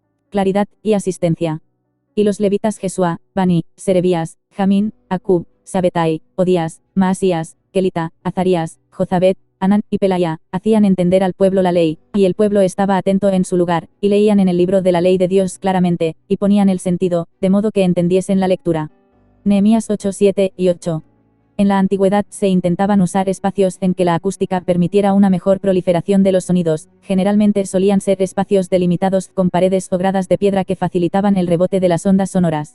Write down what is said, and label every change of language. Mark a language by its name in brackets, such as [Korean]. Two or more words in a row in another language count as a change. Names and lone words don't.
[Spanish] claridad y asistencia. Y los levitas Jesúa, Bani, Serebías, Jamín, Acub, Sabetai, Odías, Maasías, Kelita, Azarías, Jozabed, Anán y Pelaya, hacían entender al pueblo la ley, y el pueblo estaba atento en su lugar, y leían en el libro de la ley de Dios claramente, y ponían el sentido, de modo que entendiesen la lectura. Nehemías 8, 7 y 8. En la antigüedad se intentaban usar espacios en que la acústica permitiera una mejor proliferación de los sonidos, generalmente solían ser espacios delimitados con paredes o gradas de piedra que facilitaban el rebote de las ondas sonoras.